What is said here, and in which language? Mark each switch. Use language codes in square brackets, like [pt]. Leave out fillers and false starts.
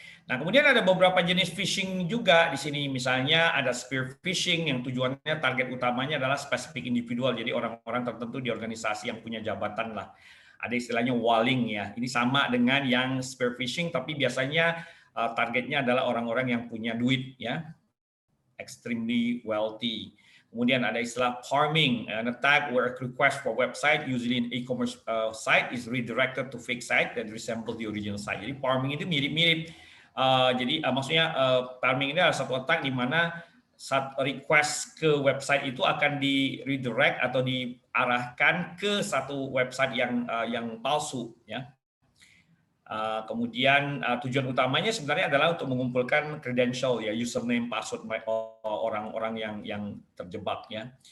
[id] Nah, kemudian ada beberapa jenis phishing juga di sini. Misalnya ada spear phishing yang tujuannya target utamanya adalah spesifik individual, jadi orang-orang tertentu di organisasi yang punya jabatan lah. Ada istilahnya walling ya. Ini sama dengan yang spear phishing, tapi biasanya targetnya adalah orang-orang yang punya duit ya, [en] extremely wealthy. [id] Kemudian ada istilah [en] farming, an attack where a request for website, usually an e-commerce site, is redirected to fake site that resemble the original site. [id] Jadi farming itu mirip-mirip. Maksudnya farming ini adalah satu attack di mana saat request ke website itu akan di redirect atau diarahkan ke satu website yang palsu ya. Kemudian tujuan utamanya sebenarnya adalah untuk mengumpulkan credential ya, username, password orang-orang yang terjebak ya.